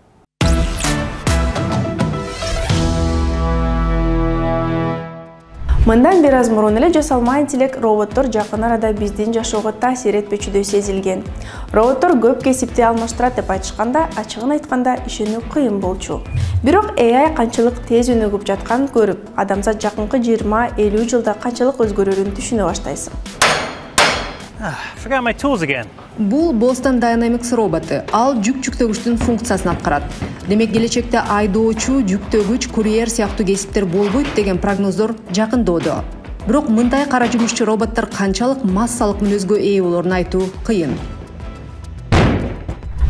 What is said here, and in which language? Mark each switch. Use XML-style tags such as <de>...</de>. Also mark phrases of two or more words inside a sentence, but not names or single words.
<ky>Мындан бир аз мурун эле жасалма интеллект роботтор жакын арада биздин жашоого таасир этпечүдөй сезилген. Роботтор көп кесипти алмаштырат деп айтышканда, ачыгын айтканда ишенүү кыйын болчу. Бирок AI канчалык тез өнүгүп жатканын көрүп, адамзат жакынкы 20-50 жылда канчалык өзгөрөрүн түшүнө баштайсың.</ky> <en>Forgot my tools again.</en> <ky>Бул Boston Dynamics роботу. Ал жүк-жүктөгүчтүн функциясын аткарат. Демек, келечекте айдоочу, жүктөгүч, курьер сыяктуу кесиптер болбойт деген прогноздор жакындоодо. Бирок мындай кара жумушчу роботтор канчалык массалык мүнөзгө ээ болорун айтуу кыйын.</ky>